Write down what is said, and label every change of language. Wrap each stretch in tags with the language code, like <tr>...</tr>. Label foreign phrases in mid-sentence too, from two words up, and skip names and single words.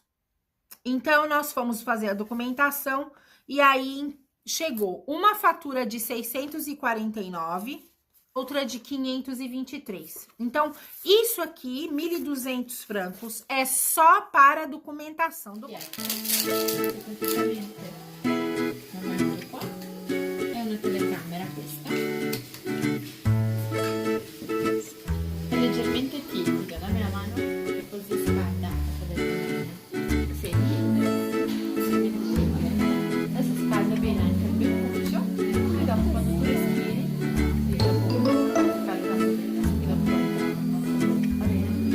<pt>Então, nós fomos fazer a documentação e aí chegou uma fatura de 649, outra de 523. Então, isso aqui, 1.200 francos, é só para a documentação do...</pt> <it>È una telecamera questa. È leggermente tiepida, dammi la mano e così scalda. Sì. Adesso scalda bene anche il beccuccio e dopo quando tu respiri, sì, dopo scalda e dopo va bene.</it>